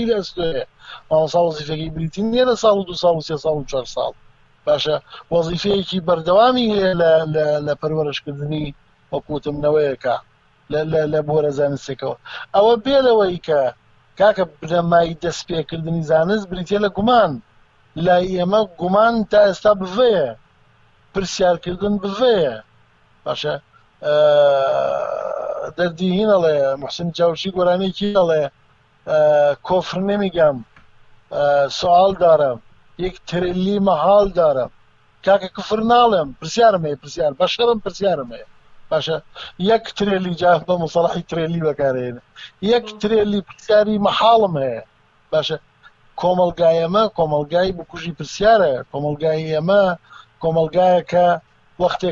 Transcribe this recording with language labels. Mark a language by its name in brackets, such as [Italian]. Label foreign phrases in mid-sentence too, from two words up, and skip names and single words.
[Central Kurdish] لە ئەستۆیە مامۆسا وەزیفەکەی بریتی نییە لە ساڵ و 2 ساڵ و 3 ساڵ و 4 ساڵ باشە وەزیفەیەکی بەردەوامی هەیە لە پەروەرشکردنی وەکوتمنەوەیەکە لە بۆرە زانستێکەوە ئەوە بێلەوەی کە کاکە بنەمای دەستپێکردنی زانست بریتە لە گومان لای ئێمە گومان تا ئێستا بڤەیە پرسیارکردن بڤەیە باشە دەردی هینەڵێ محسن جاوشی گۆرانێکی دەڵێ [Persian] کۆفر نمیگم سوال دارم یک تریلی محال دارم [Central Kurdish] کاکە کفر ناڵێم پرسیارم هەیە پرسیار بەشەرم پرسیارم هەیە باشە یەک ترێلی جا بە مصطلحی ترێلی بەکارهێنێ یەک ترێلی پرسیاری مەحاڵم هەیە باشە کۆمەڵگای ئێمە کۆمەڵگای بکوژی پرسیارە کۆمەڵگای ئێمە کۆمەڵگایە کە وەختێک